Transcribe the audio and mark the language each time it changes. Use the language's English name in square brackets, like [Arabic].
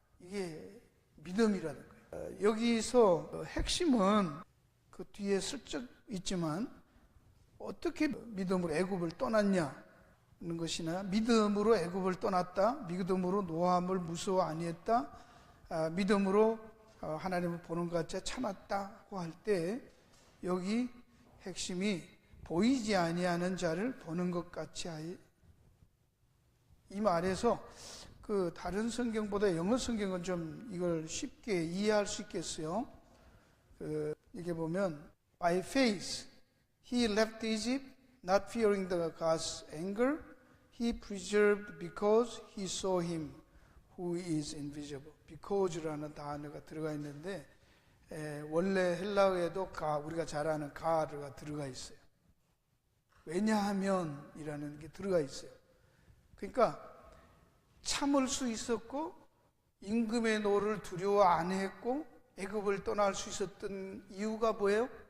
[Korean] 이게 믿음이라는 거예요. 여기서 핵심은 그 뒤에 슬쩍 있지만 어떻게 믿음으로 애굽을 떠났냐는 것이나 믿음으로 애굽을 떠났다, 믿음으로 노함을 무서워 아니했다, 믿음으로 하나님을 보는 것 같이 참았다고 할 때 여기 핵심이 보이지 아니하는 자를 보는 것 같이 하여, 이 말에서 그 다른 성경보다 영어 성경은 좀 이걸 쉽게 이해할 수 있겠어요. 이게 보면 [English] by faith he left Egypt not fearing the God's anger he preserved because he saw him who is invisible. [Korean] because라는 단어가 들어가 있는데 원래 헬라어에도 우리가 잘 아는 가가 들어가 있어요. 왜냐하면이라는 게 들어가 있어요. 그러니까 참을 수 있었고 임금의 노를 두려워 안 했고 애굽을 떠날 수 있었던 이유가 뭐예요?